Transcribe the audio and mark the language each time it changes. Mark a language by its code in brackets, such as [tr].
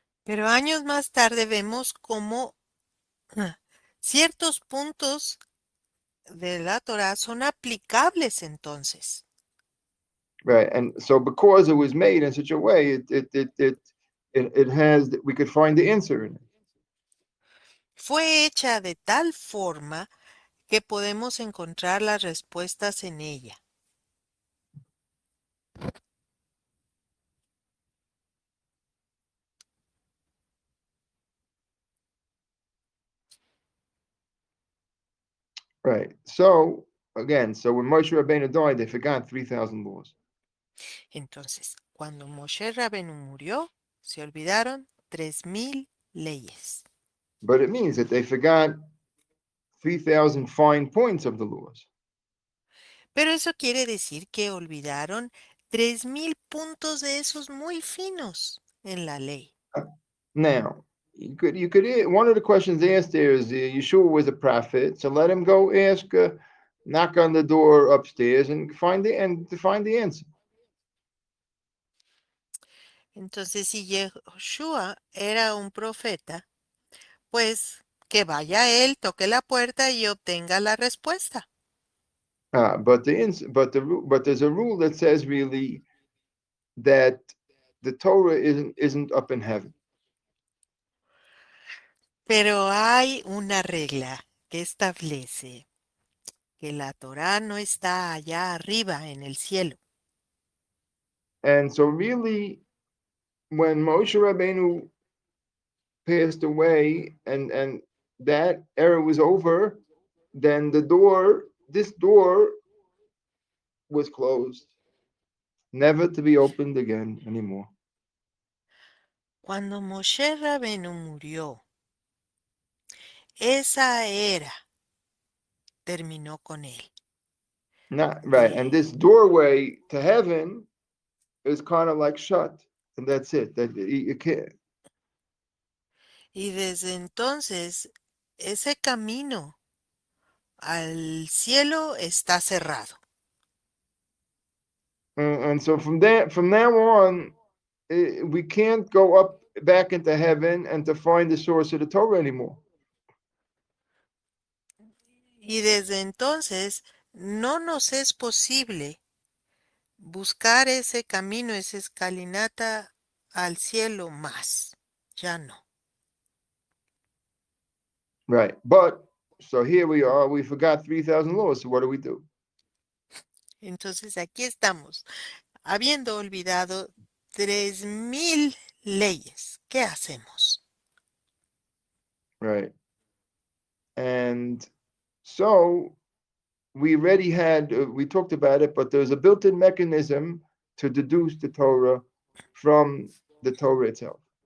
[es] pero años más tarde vemos cómo ciertos puntos de la Torá son aplicables entonces. [en] Right, and so because it was made in such a way, it has we could find the answer in it. [es] Fue hecha de tal forma que podemos encontrar las respuestas en ella. [en] Right. So again, so when Moshe Rabbeinu died, they forgot 3,000 laws. [es] Entonces, cuando Moshe Rabenu murió, se olvidaron 3000 leyes. [en] But it means that they forgot 3,000 fine points of the laws. [es] Pero eso quiere decir que olvidaron 3000 puntos de esos muy finos en la ley. [en] Now, you could one of the questions asked there is Yeshua was a prophet, so let him go ask, knock on the door upstairs and to find the answer. [es] Entonces, si Yeshua era un profeta, pues que vaya él, toque la puerta y obtenga la respuesta. [en] But there's a rule that says really that the Torah isn't up in heaven. [es] Pero hay una regla que establece que la Torá no está allá arriba en el cielo. [en] And so really, when Moshe Rabbeinu passed away and that era was over, then this door was closed, never to be opened again anymore. [es] Cuando Moshe Rabenu murió, esa era terminó con él. [en] Not right. And [es] De, [en] this doorway to heaven is kind of like shut, and that's it. That you can't. [es] y desde entonces, ese camino al cielo está cerrado. [en] And so from now on, we can't go up back into heaven and to find the source of the Torah anymore. [es] Y desde entonces, no nos es posible buscar ese camino, esa escalinata al cielo más. Ya no. [en] Right. But so here we are. We forgot 3,000 laws. So what do we do? [es] Entonces aquí estamos, habiendo olvidado 3000 leyes. ¿Qué hacemos? [en] Right. And so we already had, we talked about it, but there's a built in mechanism to deduce the Torah from the Torah itself.